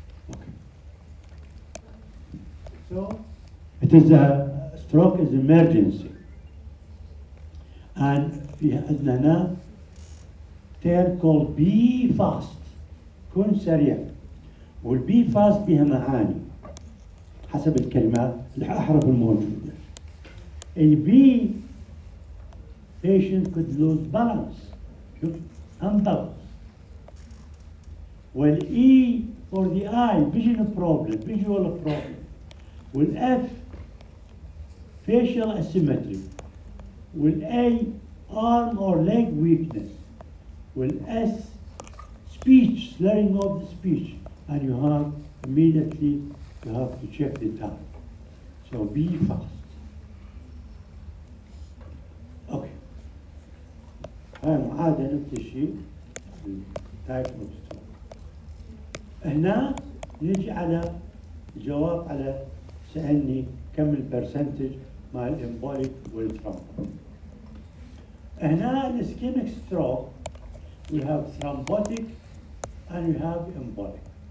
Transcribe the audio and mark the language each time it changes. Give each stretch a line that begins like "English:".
English: Okay. So it is a stroke is emergency. And
Arabic: في عندنا هنا
English: term called be fast.
Arabic: كن سريع. والبي فاست بها معاني حسب الكلمات الأحرف الموجودة.
English: البي patient could lose balance، شوف unbalance. والإي for the eye vision problem visual problem. والإف facial asymmetry. والA arm or leg weakness. والS speech slurring of the speech. And you have immediately you have to check the time. So be fast. Okay.
Arabic: هاي معادة نفس الشيء
English: type of stroke.
Arabic: هنا نجي على الجواب على سألني كم البرسنتج مع الامبوليك والثرومبوتيك.
English: هنا الاسكيميك stroke we have thrombotic and we have embolic.